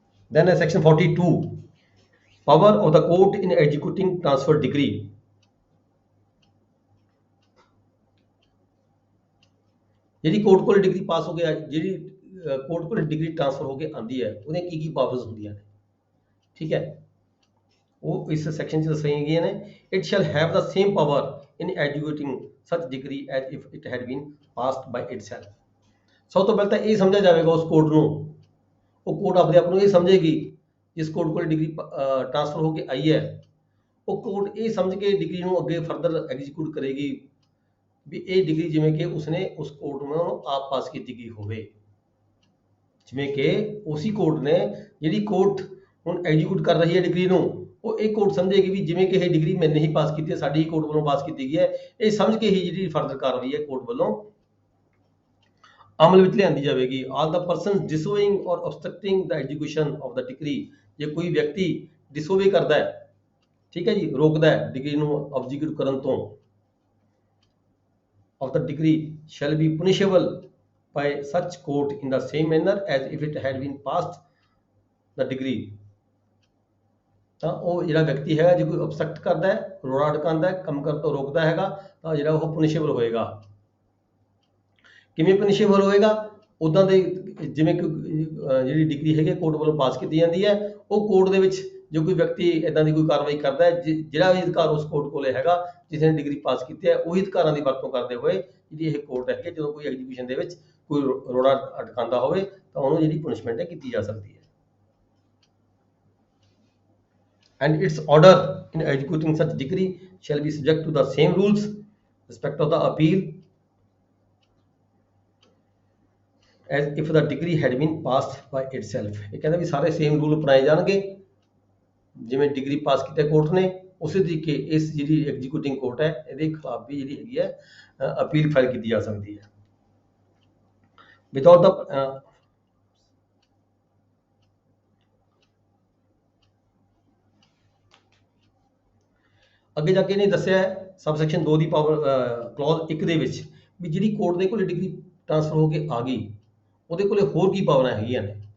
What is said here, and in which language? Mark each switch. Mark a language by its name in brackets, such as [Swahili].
[English] Then section 42, power of the court in executing transfer decree। [Punjabi] ਜਿਹੜੀ court ਕੋਲ degree ਪਾਸ ਹੋ ਗਿਆ, ਜਿਹੜੀ ਕੋਰਟ ਕੋਲ ਡਿਗਰੀ ਟ੍ਰਾਂਸਫਰ ਹੋ ਕੇ ਆਉਂਦੀ ਹੈ, ਉਹਦੀਆਂ ਕੀ ਪਾਵਰਸ ਹੁੰਦੀਆਂ ਨੇ, ਠੀਕ ਹੈ, ਉਹ ਇਸ ਸੈਕਸ਼ਨ 'ਚ ਦੱਸੀਆਂ ਗਈਆਂ ਨੇ। [English] It shall have the same power in executing such decree as if it had been passed by itself. [Punjabi] ਸਭ ਤੋਂ ਪਹਿਲਾਂ ਤਾਂ ਇਹ ਸਮਝਿਆ ਜਾਵੇਗਾ ਉਸ ਕੋਰਟ ਨੂੰ, ਉਹ ਕੋਰਟ ਆਪਣੇ ਆਪ ਨੂੰ ਇਹ ਸਮਝੇਗੀ ਜਿਸ ਕੋਰਟ ਕੋਲ ਡਿਗਰੀ ਟ੍ਰਾਂਸਫਰ ਹੋ ਕੇ ਆਈ ਹੈ, ਉਹ ਕੋਰਟ ਇਹ ਸਮਝ ਕੇ ਡਿਗਰੀ ਨੂੰ ਅੱਗੇ ਫਰਦਰ ਐਗਜ਼ੀਕਿਊਟ ਕਰੇਗੀ ਵੀ ਇਹ ਡਿਗਰੀ ਜਿਵੇਂ ਕਿ ਉਸਨੇ ਉਸ ਕੋਰਟ ਨੂੰ ਆਪ ਪਾਸ ਕੀਤੀ ਗਈ ਹੋਵੇ, ਜਿਵੇਂ ਕਿ ਉਸੇ ਕੋਰਟ ਨੇ ਜਿਹੜੀ ਕੋਰਟ ਹੁਣ ਐਗਜ਼ੀਕਿਊਟ ਕਰ ਰਹੀ ਹੈ ਡਿਗਰੀ ਨੂੰ, ਉਹ ਇਹ ਕੋਰਟ ਸਮਝੇਗੀ ਵੀ ਜਿਵੇਂ ਕਿ ਇਹ ਡਿਗਰੀ ਮੈਨੇ ਹੀ ਪਾਸ ਕੀਤੀ ਹੈ, ਸਾਡੀ ਹੀ ਕੋਰਟ ਵੱਲੋਂ ਪਾਸ ਕੀਤੀ ਗਈ ਹੈ, ਇਹ ਸਮਝ ਕੇ ਹੀ ਜਿਹੜੀ ਫਰਦਰ ਕਾਰਵਾਈ ਹੈ ਕੋਰਟ ਵੱਲੋਂ ਅਮਲ ਵਿੱਚ ਲਿਆਂਦੀ ਜਾਵੇਗੀ। [English] all the person disobeying or obstructing the execution of the decree, [Punjabi] ਜੇ ਕੋਈ ਵਿਅਕਤੀ ਡਿਸੋਵੇ ਕਰਦਾ ਹੈ, ਠੀਕ ਹੈ ਜੀ, ਰੋਕਦਾ ਹੈ ਡਿਗਰੀ ਨੂੰ ਐਗਜ਼ੀਕਿਊਟ ਕਰਨ ਤੋਂ, [English] of the degree shall be punishable by such court in the same manner as if it had been passed [Punjabi] ਦਾ degree, ਤਾਂ ਉਹ ਜਿਹੜਾ ਵਿਅਕਤੀ ਹੈਗਾ ਜੇ ਕੋਈ obstruct ਕਰਦਾ ਹੈ, ਰੋੜਾ ਅਟਕਾਉਂਦਾ ਹੈ, ਕੰਮ ਕਰਨ ਤੋਂ ਰੋਕਦਾ ਹੈਗਾ, ਤਾਂ ਜਿਹੜਾ ਉਹ ਪਨਿਸ਼ੇਬਲ ਹੋਏਗਾ। ਕਿਵੇਂ ਪਨਿਸ਼ੇਬਲ ਹੋਏਗਾ? ਉੱਦਾਂ ਦੇ ਜਿਵੇਂ ਕਿ ਜਿਹੜੀ ਡਿਗਰੀ ਹੈਗੀ ਕੋਰਟ ਵੱਲੋਂ ਪਾਸ ਕੀਤੀ ਜਾਂਦੀ ਹੈ, ਉਹ ਕੋਰਟ ਦੇ ਵਿੱਚ ਜੋ ਕੋਈ ਵਿਅਕਤੀ ਇਦਾਂ ਦੀ ਕੋਈ ਕਾਰਵਾਈ ਕਰਦਾ ਹੈ, ਜਿਹੜਾ ਵੀ ਅਧਿਕਾਰ ਉਸ ਕੋਰਟ ਕੋਲੇ ਹੈਗਾ ਜਿਸ ਨੇ ਡਿਗਰੀ ਪਾਸ ਕੀਤੀ ਹੈ, ਉਹੀ ਅਧਿਕਾਰਾਂ ਦੀ ਵਰਤੋਂ ਕਰਦੇ ਹੋਏ ਜਿਹੜੀ ਇਹ ਕੋਰਟ ਹੈਗੀ, ਜਦੋਂ ਕੋਈ ਐਗਜ਼ੀਕਿਊਸ਼ਨ ਦੇ ਵਿੱਚ ਕੋਈ ਰੋੜਾ ਅਟਕਾਉਂਦਾ ਹੋਵੇ ਤਾਂ ਉਹਨੂੰ ਜਿਹੜੀ ਪਨਿਸ਼ਮੈਂਟ ਹੈ ਕੀਤੀ ਜਾ ਸਕਦੀ ਹੈ। [English] And its order in executing such decree shall be subject to the same rules respect of the appeal as if the decree had been passed by itself। [Punjabi] ਇਹ ਕਹਿੰਦਾ ਵੀ ਸਾਰੇ ਸੇਮ ਰੂਲ ਅਪਣਾਏ ਜਾਣਗੇ, ਜਿਵੇਂ ਡਿਗਰੀ ਪਾਸ ਕੀਤਾ ਕੋਰਟ ਨੇ ਉਸੇ ਤਰੀਕੇ ਇਸ ਜਿਹੜੀ ਐਗਜ਼ੀਕਿਊਟਿੰਗ ਕੋਰਟ ਹੈ ਇਹਦੇ ਖਿਲਾਫ ਵੀ ਜਿਹੜੀ ਹੈਗੀ ਹੈ ਅਪੀਲ ਫਾਈਲ ਕੀਤੀ ਜਾ ਸਕਦੀ ਹੈ। ਵਿਦਆਊਟ ਦਾ ਅੱਗੇ ਜਾ ਕੇ ਇਹਨੇ ਦੱਸਿਆ ਸਬ ਸੈਕਸ਼ਨ 2 ਦੀ ਪਾਵਰ ਕਲੌਜ਼ 1 ਦੇ ਵਿੱਚ ਵੀ ਜਿਹੜੀ ਕੋਰਟ ਦੇ ਕੋਲ ਡਿਗਰੀ ਟ੍ਰਾਂਸਫਰ ਹੋ ਕੇ ਆ ਗਈ ਉਹਦੇ ਕੋਲੇ ਹੋਰ ਕੀ ਪਾਵਰਾਂ ਹੈਗੀਆਂ ਨੇ।